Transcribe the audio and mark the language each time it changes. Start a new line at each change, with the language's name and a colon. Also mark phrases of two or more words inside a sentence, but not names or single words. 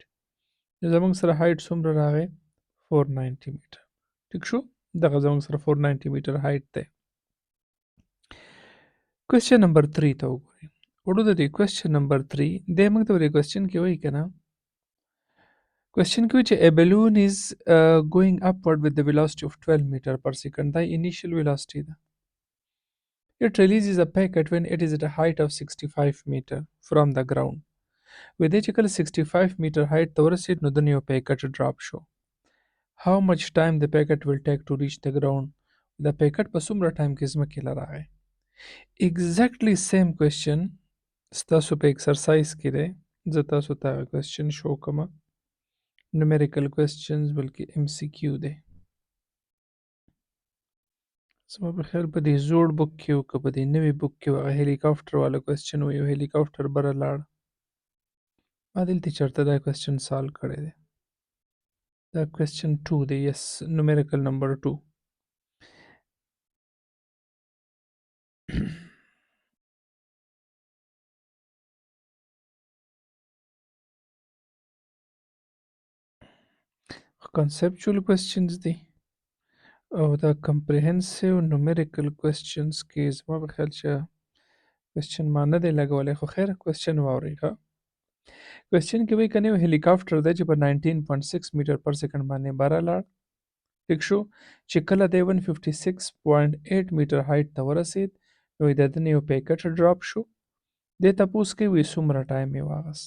Pashto: نو زموږ سره هایټ څومره راغی 490 میټر. ټیک شو؟ دغه زموږ سره 490
English: meter height
Pashto: دی.
English: question number 3
Pashto: ته وګورئ. وړو د دې
English: question number 3
Pashto: دی موږ ته په دې کوېسچن کې وایي که نه کوېسچن کې وایي چې
English: a balloon is going upward with the velocity of 12 meter per second.
Pashto: دا
English: initial velocity
Pashto: ده.
English: It releases a packet when it is at a height of 65 meter from the ground.
Pashto: وې دی چې کله
English: 65 meter height
Pashto: ته ورسید نو دنه یو
English: packet drop
Pashto: شو.
English: How much time the packet will take to reach the ground.
Pashto: دا پیکټ په څومره ټایم کې ځمکې له راغی.
English: exactly same question
Pashto: ستاسو په ایکسرسایز کې دی. زه تاسو ته هغه کوېسچن شو کومه
English: numerical questions
Pashto: بلکې MCQ دی. زما په خیال په دې زوړ بک کې و که په دې نوي بک کې و هغه هلیکاپټر والا کوېسچن و یو هلیکاپټر بره لاړ. ما دلته چېرته دا
English: question solve
Pashto: کړی دی. دا کوېسچن 2 دی.
English: یس numerical number 2. conceptual questions
Pashto: دي او دا
English: comprehensive numerical questions
Pashto: کې زما په خیال چې کوېسچن ما نه دی لګولی خو خیر کوېسچن واورئ ښه. کوېسچن کې وایي که نه یو هلیکاپټر دی چې په 19.6
English: meter per second
Pashto: باندې بره لاړ. ټیک شو؟ چې کله دی 156.8 میټر هایټ ته ورسید نو د ده نه یو
English: packet drop
Pashto: شو دې تپوس کوي وایي څومره ټایم یې واغست.